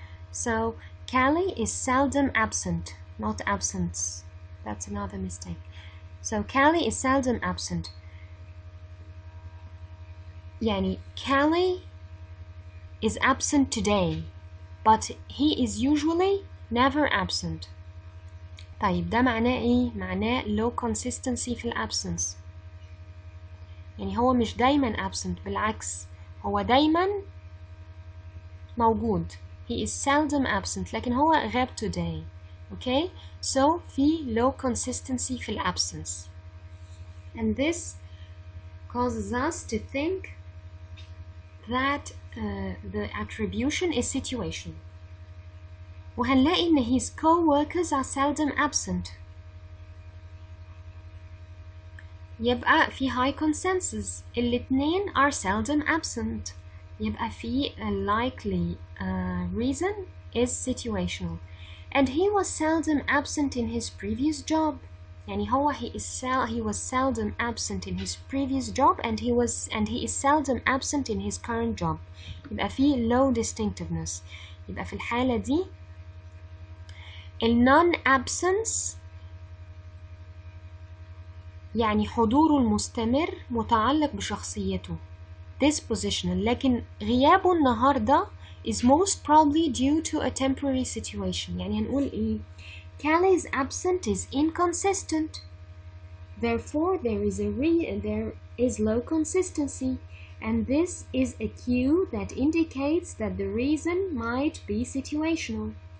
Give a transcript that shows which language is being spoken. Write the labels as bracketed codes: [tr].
[en] So Kelly is seldom absent, not absence. That's another mistake. So Kelly is seldom absent. [ar] يعني [en] Kelly is absent today, but he is usually never absent. [ar] طيب ده معناه ايه؟ معناه [en] low consistency [ar] في الابسنس. يعني هو مش دايما absent، بالعكس هو دايما موجود. [en] He is seldom absent [ar] لكن هو غاب [en] today. Okay? So في low consistency في الabsence. And this causes us to think that the attribution is situational. [ar] وهنلاقي إن [en] his co-workers are seldom absent. [ar] يبقى في [en] high consensus. الاتنين are seldom absent. [ar] يبقى في [en] likely reason is situational. And he was seldom absent in his previous job. [ar] يعني هو [en] he was seldom absent in his previous job and he is seldom absent in his current job. [ar] يبقى في [en] low distinctiveness. [ar] يبقى في الحالة دي non-absence يعني حضوره المستمر متعلق بشخصيته dispositional. لكن غيابه النهاردة [en] is most probably due to a temporary situation. [ar] يعني هنقول إيه؟ [en] Kelly's absence is inconsistent. Therefore, there is low consistency, and this is a cue that indicates that the reason might be situational.